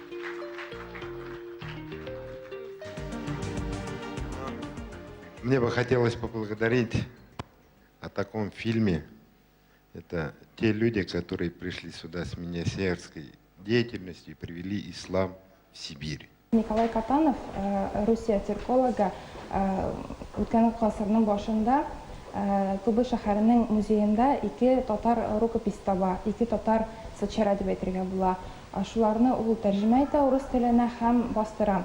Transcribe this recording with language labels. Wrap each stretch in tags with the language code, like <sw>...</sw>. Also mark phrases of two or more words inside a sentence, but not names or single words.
<ru>Мне бы хотелось поблагодарить о таком фильме. Это те люди, которые пришли сюда с миссионерской деятельностью и привели ислам в Сибирь.</ru> <tt>Николай Катанов, Русия циркологы, үткән гасырның башында Тубыл шәһәренең музеенда 2 татар рукопись таба, 2 татар сычара дип әйтергә була. Шуларны ул тәрҗемә итә урыс теленә һәм бастыра.</tt>